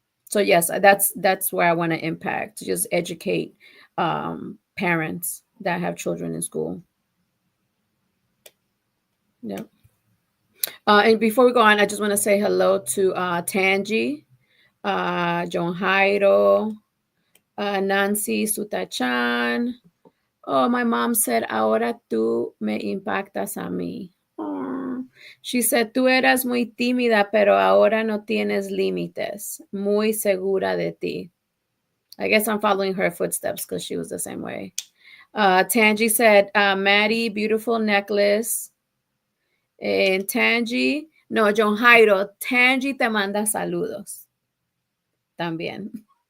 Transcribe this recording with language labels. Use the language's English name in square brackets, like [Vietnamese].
[English] So yes, that's where I want to impact, to just educate parents that have children in school. Yeah. And before we go on, I just want to say hello to Tangi, John Jairo, Nancy Sutachan. Oh, my mom said, [Spanish] ahora tú me impactas a mí. [English] Oh. She said, [Spanish] tú eras muy tímida, pero ahora no tienes límites. Muy segura de ti. [English] I guess I'm following her footsteps because she was the same way. Tangi said, Maddie, beautiful necklace. [Spanish] And Tangi, no, John Jairo, Tangi te manda saludos. También.